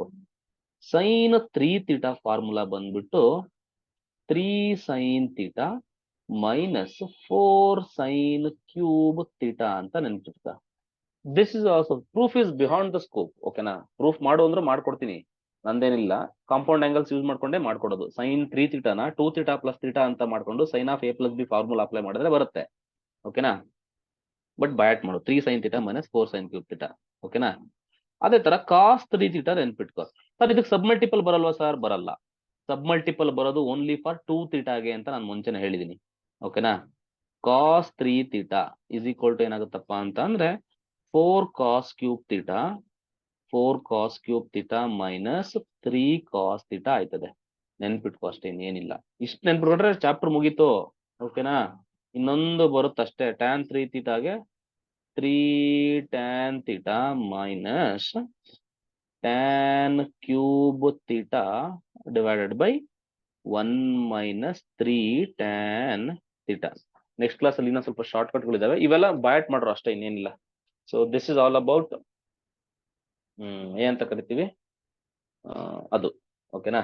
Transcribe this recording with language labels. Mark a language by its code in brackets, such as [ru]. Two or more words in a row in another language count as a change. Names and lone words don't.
[kn] sin 3θ ಫಾರ್ಮುಲಾ ಬಂದ್ಬಿಟ್ಟು 3 sin θ ಮೈನಸ್ 4 [en] sin cube θ [kn] ಅಂತ ನೆನ್ಪಿಟ್ಕ. [en] This is also proof is beyond the scope. ಓಕೆನಾ? [kn] ಪ್ರೂಫ್ ಮಾಡು ಅಂದ್ರೆ ಮಾಡ್ಕೊಡ್ತೀನಿ, ನಂದೇನಿಲ್ಲ. [en] compound angles use [kn] ಮಾಡ್ಕೊಂಡೇ ಮಾಡ್ಕೊಡೋದು. sin 3θ ನ 2θ + θ ಅಂತ ಮಾಡ್ಕೊಂಡು [en] sin of a + b formula apply [kn] ಮಾಡಿದ್ರೆ ಬರುತ್ತೆ. ಓಕೆನಾ? [en] but by-heart [kn] ಮಾಡು, 3 sin θ - 4 [en] sin cube θ. [kn] ಓಕೆನಾ? ಅದೇ ತರ cos 3θ ನೆನ್ಪಿಟ್ಕೋ. ಸರ್ ಇದಕ್ಕೆ ಸಬ್ಮಲ್ಟಿಪಲ್ ಬರಲ್ವಾ ಸರ್? ಬರಲ್ಲ. ಸಬ್ಮಲ್ಟಿಪಲ್ ಬರೋದು [en] only for [kn] 2θಗೆ ಅಂತ ನಾನು ಮುಂಚೆನೆ ಹೇಳಿದೀನಿ. ಓಕೆನಾ? cos 3θ = ಏನಾಗುತ್ತಪ್ಪ ಅಂತ ಅಂದ್ರೆ 4 [en] cos cube θ, [kn] 4 [en] cos cube θ [kn] ಮೈನಸ್ 3 cos θ ಆಯ್ತದೆ. ನೆನ್ಪಿಟ್ಕೋ ಅಷ್ಟೇ, ಇನ್ನೇನಿಲ್ಲ. ಇಷ್ಟು ನೆನ್ಪಿಟ್ಕೊಂಡ್ರೆ ಚಾಪ್ಟರ್ ಮುಗೀತು. ಓಕೆನಾ? ಇನ್ನೊಂದು ಬರುತ್ತಷ್ಟೇ, [en] tan 3θಗೆ 3 tan θ ಮೈನಸ್ tan cube θ divided by 1 - 3 tan θ. next class [kn] ಅಲ್ಲಿ ಇನ್ನೂ ಸ್ವಲ್ಪ ಶಾರ್ಟ್ ಕಟ್ಗಳಿದಾವೆ, ಇವೆಲ್ಲ ಬಯಾಟ್ ಮಾಡ್ರು ಅಷ್ಟೇ, ಇನ್ನೇನಿಲ್ಲ. [en] so this is all about [kn] ಏನಂತ ಕರಿತೀವಿ ಅದು. ಓಕೆನಾ?